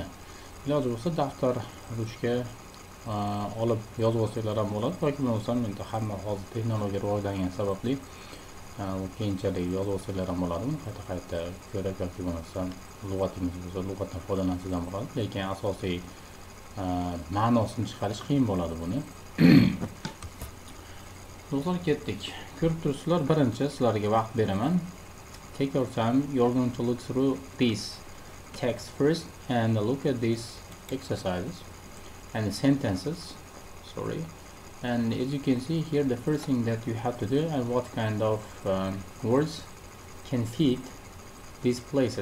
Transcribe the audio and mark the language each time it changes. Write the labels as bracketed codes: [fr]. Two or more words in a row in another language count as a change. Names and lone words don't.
[uz] Iloji bo'lsa daftar, ruchka olib yozib olsanglar ham bo'ladi yoki bo'lmasa menda hamma hozir texnologiya rivojlangani sababli keyinchalik yozib olsanglar ham bo'ladi. Qayta ko'rib yoki bo'lmasa lug'atingiz bo'lsa lug'atdan foydalansangiz ham bo'ladi, lekin asosiy ma'nosini chiqarish qiyin bo'ladi buni. Do'stlar, ketdik. Ko'rib turibsizlar, birinchi sizlarga vaqt beraman. [en] Take your time. You're going to look through this text first and look at these exercises and sentences. Sorry. And as you can see here, the first thing that you have to do and what kind of words can fit these places.